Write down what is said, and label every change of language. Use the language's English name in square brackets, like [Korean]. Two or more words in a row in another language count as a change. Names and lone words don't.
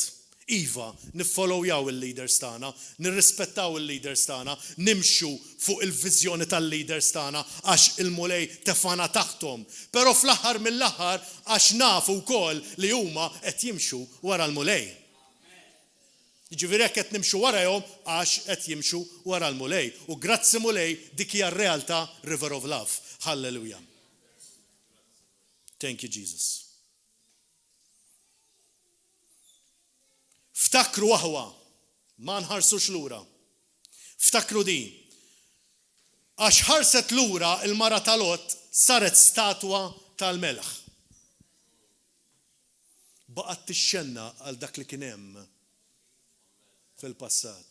[Maltese] Iva, niffollowjaw il-leaders tagħna, nirrispettaw il-leaders tagħna, nimxu fuq il-viżjoni tal-leaders tagħna għax il-Mulej tefana taħtom. Però fl-aħħar mill-aħħar għax nafu wkoll li huma qed jimxu wara l-Mulej. Jiġifieri hekk qed nimxu warahom għax qed jimxu wara l-Mulej. U grazzi Mulej dik hija r-realtà River of Love. Hallelujah. [English] Thank you Jesus. [Maltese] Ftakru waħwa, ma nħarsux lura. Ftakru di. Għax ħarset lura il-mara tal-Lot saret statwa tal-Melħ. Baqgħet tixxenna għal dak li kien hemm fil-passat.